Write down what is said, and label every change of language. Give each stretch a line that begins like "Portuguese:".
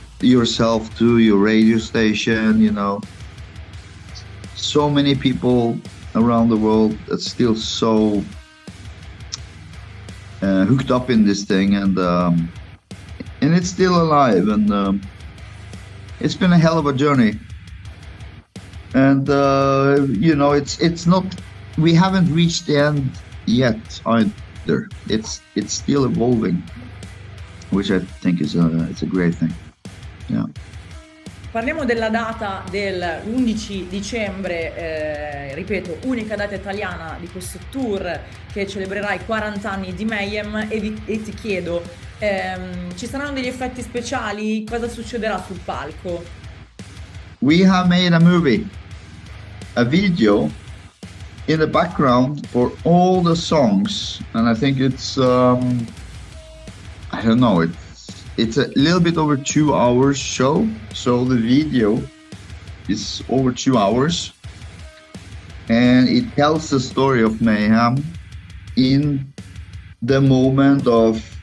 English: Yourself too, your radio station, you know. So many people around the world that's still so hooked up in this thing, and it's still alive, and it's been a hell of a journey. And you know, it's not. We haven't reached the end yet either. It's still evolving, which I think is it's a great thing. Yeah.
Italian: Parliamo della data dell'11 dicembre, ripeto, unica data italiana di questo tour che celebrerà i 40 anni di Mayhem, e ti chiedo, ci saranno degli effetti speciali? Cosa succederà sul palco?
English: We have made a movie, a video in the background for all the songs, and I think it's I don't know, it's a little bit over 2 hours show, so the video is over 2 hours, and it tells the story of Mayhem in the moment of